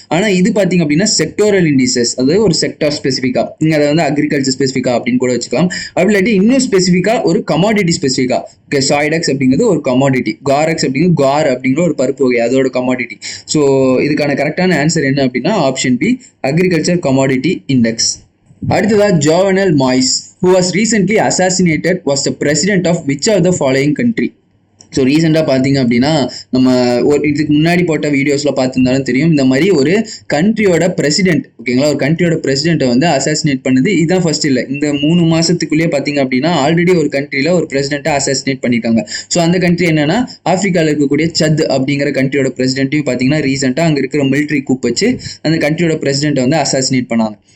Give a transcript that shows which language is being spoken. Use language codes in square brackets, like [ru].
[ta] ஆனால் இது பார்த்தீங்க அப்படின்னா செக்டோரல் இண்டிசஸ், அதாவது ஒரு செக்டார் ஸ்பெசிஃபிக்கா, நீங்கள் அதை வந்து அக்ரிகல்ச்சர் ஸ்பெசிஃபிக்கா அப்படின்னு கூட வச்சுக்கலாம். அப்படி இல்லாட்டி இன்னும் ஸ்பெசிஃபிக்கா ஒரு கமாடிட்டி ஸ்பெசிஃபிக்கா. ஓகே, சாய்டெக்ஸ் அப்படிங்கிறது ஒரு கமாடிட்டி, காரெக்ஸ் அப்படிங்கிறது அப்படிங்கிற ஒரு பருப்பு வகை, அதோட கமாடிட்டி. ஸோ இதுக்கான கரெக்டான ஆன்சர் என்ன அப்படின்னா option B agriculture commodity index. [en] அடுத்ததா Jovenel Moise who was recently assassinated was the president of which of the following country? [ta] So ரீசெண்டாக பார்த்தீங்க அப்படின்னா நம்ம இதுக்கு முன்னாடி போட்ட வீடியோஸில் பார்த்துருந்தாலும் தெரியும், இந்த மாதிரி ஒரு கண்ட்ரியோட பிரசிடென்ட், ஓகேங்களா, ஒரு கண்ட்ரியோட பிரசிடென்ட்டை வந்து அசாசினேட் பண்ணது இதுதான் ஃபர்ஸ்ட் இல்லை. இந்த 3 மாதத்துக்குள்ளேயே பார்த்தீங்க அப்படின்னா ஆல்ரெடி ஒரு கண்ட்ரியில் ஒரு பிரசிடென்ட்டை அசாசினேட் பண்ணியிருக்காங்க. ஸோ அந்த கண்ட்ரி என்னன்னா ஆஃப்ரிக்காவில் இருக்கக்கூடிய சத் அப்படிங்கிற கண்ட்ரியோட பிரசிடென்ட்டையும் பார்த்தீங்கன்னா ரீசெண்டாக அங்கே இருக்கிற மிலிட்ரி கூப் வச்சு அந்த கண்ட்ரியோட பிரசிடென்ட்டை வந்து அசாசினேட் பண்ணாங்க.